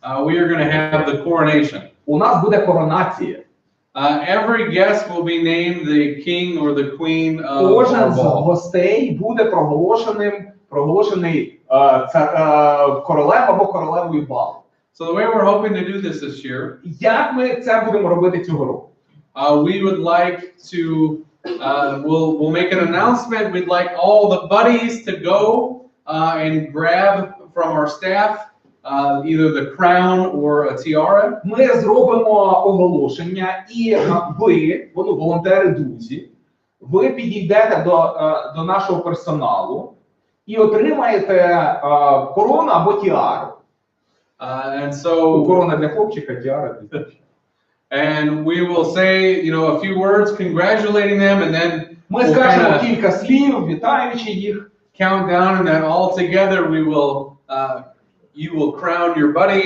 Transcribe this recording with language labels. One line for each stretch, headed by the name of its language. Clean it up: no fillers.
English: We are going to have the coronation.
Ukrainian: У нас буде коронація.
English: Every guest will be named the king or the queen of
Ukrainian: Кожен
English: our
Ukrainian: з
English: ball.
Ukrainian: гостей буде проголошений королем або королевою балу.
English: So the way we're hoping to do this year,
Ukrainian: Як ми це будемо робити цього року?
English: we would like to, we'll make an announcement. We'd like all the buddies to go and grab from our staff either the crown or a tiara.
Ukrainian: Ми зробимо оголошення, і ви, волонтери, друзі, ви підійдете до нашого персоналу і отримаєте корону або тіару.
English: And so,
Ukrainian: корона для хлопчика, тіара для дівчинки.
English: And we will say, a few words congratulating them, and then
Ukrainian: Ми скажемо кілька слів, вітаючи їх.
English: Count down, and then all together we will, you will crown your buddy.